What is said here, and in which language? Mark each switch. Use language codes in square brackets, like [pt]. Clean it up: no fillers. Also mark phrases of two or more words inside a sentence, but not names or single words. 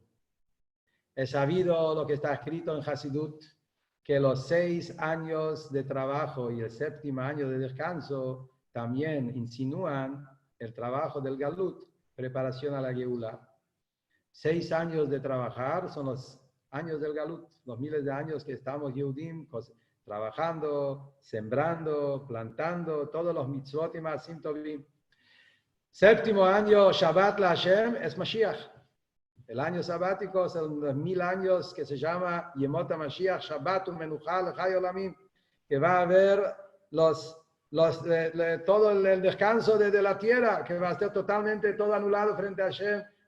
[es] Es sabido lo que está escrito en Hasidut, que los 6 años de trabajo y el 7º año de descanso también insinúan el trabajo del Galut, preparación a la Geula. 6 años de trabajar son los años del Galut, los miles de años que estamos Yehudim trabajando, sembrando, plantando, todos los mitzvot y [he] מעשים טובים. [es] 7º año, [he] שבת לה, [es] es Mashiach. El año sabático son los 1000 años que se llama [he] ימות המשיח, שבת מנוחה לחיי עולמים, [es] que va a haber todo el descanso desde la tierra, que va a estar totalmente todo anulado frente a Hashem.